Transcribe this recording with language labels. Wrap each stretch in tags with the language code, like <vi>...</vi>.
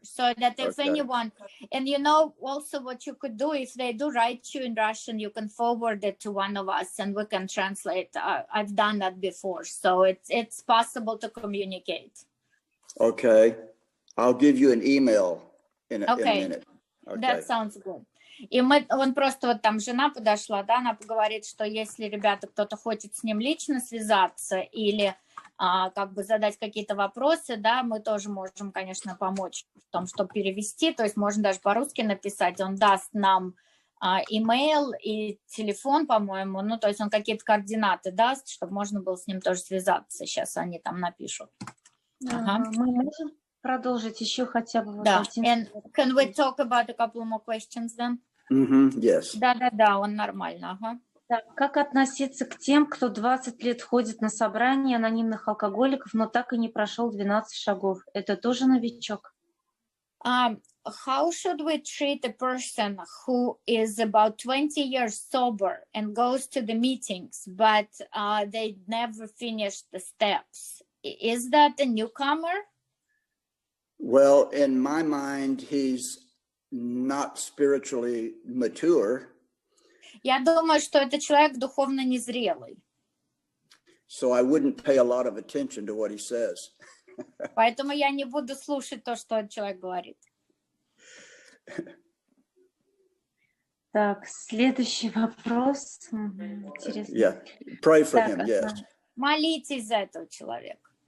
<en>So that if anyone, and you know, also what you could do, if they do write you in Russian, you can forward it to one of us and we can translate. I've done that before. So it's possible to communicate. Okay. I'll give you an email in a minute. Okay. That sounds good.</en> <ru>И он просто, вот там жена подошла, да, она говорит, что если, ребята, кто-то хочет с ним лично связаться или как бы задать какие-то вопросы, да, мы тоже можем, конечно, помочь в том, чтобы перевести, то есть можно даже по-русски написать, он даст нам имейл и телефон, по-моему, ну, то есть он какие-то координаты даст, чтобы можно было с ним тоже связаться. Сейчас они там напишут. Мы можем продолжить еще хотя бы да.</ru> <en>And can we talk about a couple more questions then? Yes.</en> <ru>Да, он нормально, ага. Так, как относиться к тем, кто 20 лет ходит на собрания анонимных алкоголиков, но так и не прошел 12 шагов? Это тоже новичок?</ru> <en>How should we treat a person who is about 20 years sober and goes to the meetings, but they never finish the steps? Is that a newcomer? Well, in my mind, he's not spiritually mature.</en> <ru>Я думаю, что это человек духовно незрелый.</ru> <en>So I wouldn't pay a lot of attention to what he says.</en> <ru>Поэтому я не буду слушать то, что человек говорит. Так, следующий вопрос. Интересно.</ru> <en>Yeah, pray for him, yes.</en> <ru>Молитесь за этого человека.</ru>